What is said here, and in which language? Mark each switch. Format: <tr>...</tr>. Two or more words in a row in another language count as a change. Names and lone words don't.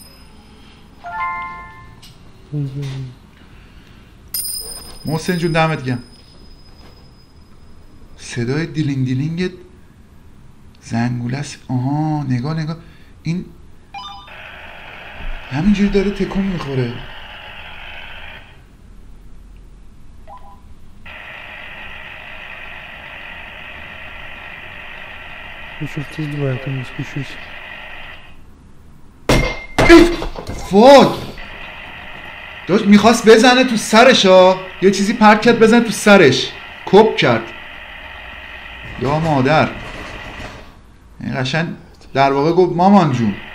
<fa>محسن جون دمت گرم. صدای دیلینگ دیلینگ زنگوله است. آها نگاه این همینجوری داره تکون میخوره.</fa> <ru>Еще два, я не спущусь.</ru> <fa>فوت داشت میخواست بزنه تو سرش ها، یه چیزی پرت کرد بزنه تو سرش، کپ کرد. یا مادر، این قشنگ در واقع گفت مامان جون.</fa>